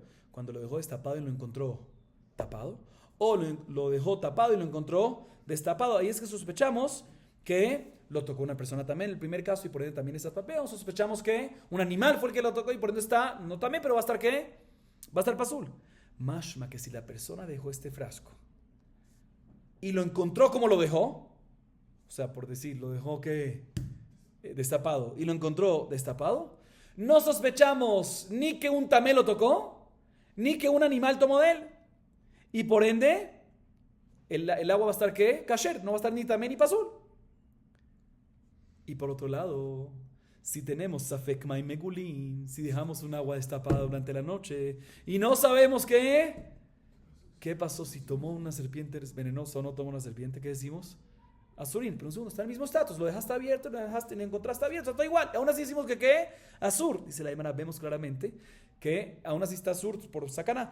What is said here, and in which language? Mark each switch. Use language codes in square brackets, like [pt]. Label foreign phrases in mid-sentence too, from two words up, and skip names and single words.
[es] Cuando lo dejó destapado y lo encontró tapado, o lo dejó tapado y lo encontró destapado. Ahí es que sospechamos que lo tocó una persona también en el primer caso y por ende también está tapado. Sospechamos que un animal fue el que lo tocó y por ende está, no también, pero va a estar ¿qué? Va a estar pasul. Mashma, que si la persona dejó este frasco y lo encontró como lo dejó, o sea, por decir, lo dejó ¿qué? Destapado y lo encontró destapado, no sospechamos ni que un tamé lo tocó, ni que un animal tomó de él. Y por ende, el agua va a estar ¿qué? Kasher, no va a estar ni tamé ni pasul. Y por otro lado, si tenemos [he] safek mai megulin, [es] si dejamos un agua destapada durante la noche y no sabemos qué pasó si tomó una serpiente venenosa o no tomó una serpiente, ¿qué decimos? Asurín. Pero un segundo, está en el mismo estatus. Lo dejaste abierto, lo encontraste abierto, está igual. Aún así decimos que ¿qué? Asur. Dice la Gemara, vemos claramente que aún así está Asur por Sakaná.